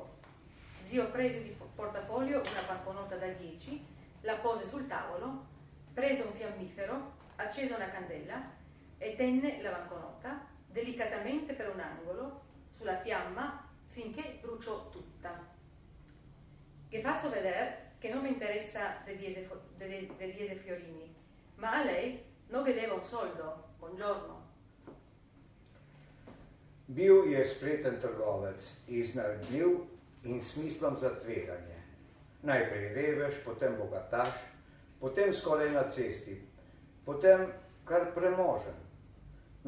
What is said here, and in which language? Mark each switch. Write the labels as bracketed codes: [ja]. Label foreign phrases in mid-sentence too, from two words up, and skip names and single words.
[it] Zio prese di portafoglio una banconota da 10, la pose sul tavolo, prese un fiammifero, accese una candela e tenne la banconota delicatamente per un angolo sulla fiamma finché bruciò tutta. Che faccio vedere che non mi interessa de 10 fiorini, ma a lei non vedeva un soldo. Buongiorno. [sl] Bil je spreten trgovec, iznajdljiv in smislom za tveganje. Najprej revež, potem bogataš, potem skoraj na cesti, potem kar premožen.